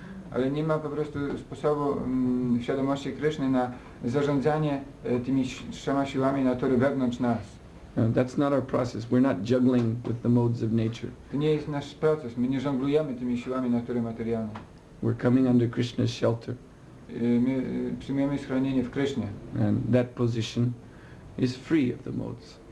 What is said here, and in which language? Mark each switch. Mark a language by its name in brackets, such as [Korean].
[Polish] ale nie ma po prostu sposobu w świadomości Kryszny na zarządzanie tymi 3 siłami natury wewnątrz nas. [English] That's not our process. We're not juggling with the modes of nature. [Polish] To nie jest nasz proces, my nie żonglujemy tymi siłami natury materialnej. [English] We're coming under Krishna's shelter. [Polish] My przyjmujemy schronienie w Krysznie. [English] And that position is free of the modes.